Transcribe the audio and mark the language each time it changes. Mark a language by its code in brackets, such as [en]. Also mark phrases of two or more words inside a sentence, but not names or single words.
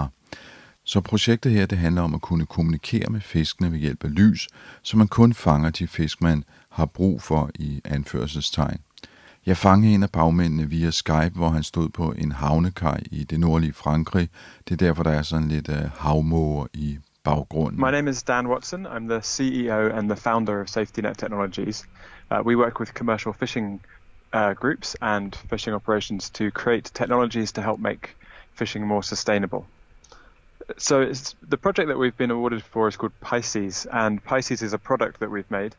[da] Så projektet her, det handler om at kunne kommunikere med fiskene ved hjælp af lys, så man kun fanger de fisk, man har brug for i anførselstegn. Jeg fangede en af bagmændene via Skype, hvor han stod på en havnekaj i det nordlige Frankrig. Det er derfor, der er sådan lidt havmåger i baggrunden. [en] My name is Dan Watson. I'm the CEO and the founder of Safety Net Technologies. We work with commercial fishing groups and fishing operations to create technologies to help make fishing more sustainable. So the project that we've been awarded for is called Pisces, and Pisces is a product that we've made.